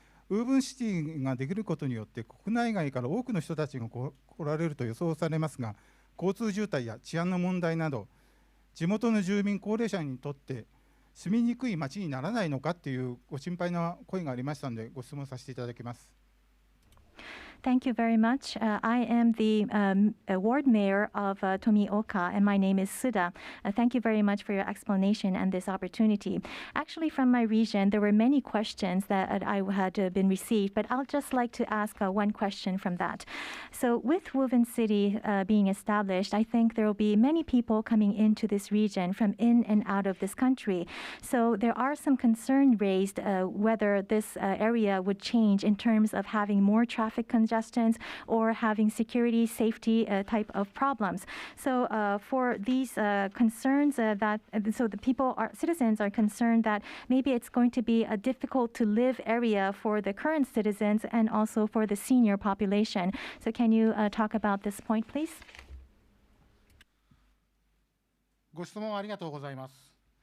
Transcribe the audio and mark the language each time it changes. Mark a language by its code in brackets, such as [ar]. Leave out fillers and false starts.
[ja] ウーブンシティができることによって国内外から多くの人たちが来られると予想されますが、交通渋滞や治安の問題など地元の住民高齢者にとって住みにくい町にならないのかというご心配な声がありましたので、ご質問させていただきます。 [en] Thank you very much. I am the ward mayor of Tomioka, and my name is Suda. Thank you very much for your explanation and this opportunity. Actually, from my region, there were many questions that I had been received, but I'll just like to ask one question from that. So with Woven City being established, I think there will be many people coming into this region from in and out of this country. So there are some concerns raised whether this area would change in terms of having more traffic congestion or having security, safety type of problems. So for these concerns so the citizens are concerned that maybe it's going to be a difficult to live area for the current citizens and also for the senior population. So can you talk about this point, please? [ja] ご質問ありがとうございます。